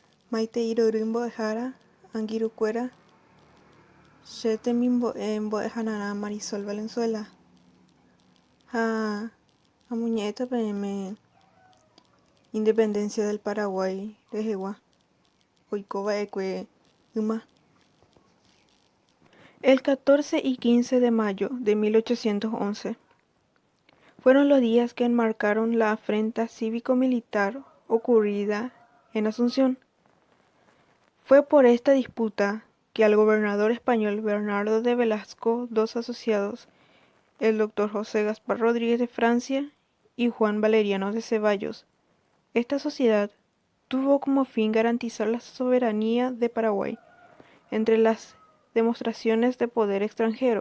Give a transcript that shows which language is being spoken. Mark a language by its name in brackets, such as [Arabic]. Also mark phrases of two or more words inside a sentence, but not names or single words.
[Guarani] Maite mbo'ehára angirũkuéra che temimbo'e mbo'ehára Marisol Valenzuela ha amoñe'ẽta peẽme [Spanish] independencia del Paraguay [Guarani] rehegua oikova'ekue yma. [Spanish] El 14 y 15 de mayo de 1811 fueron los días que enmarcaron la afrenta cívico-militar ocurrida en Asunción. Fue por esta disputa que al gobernador español Bernardo de Velasco, dos asociados, el doctor José Gaspar Rodríguez de Francia y Juan Valeriano de Ceballos, esta sociedad tuvo como fin garantizar la soberanía de Paraguay entre las demostraciones de poder extranjero.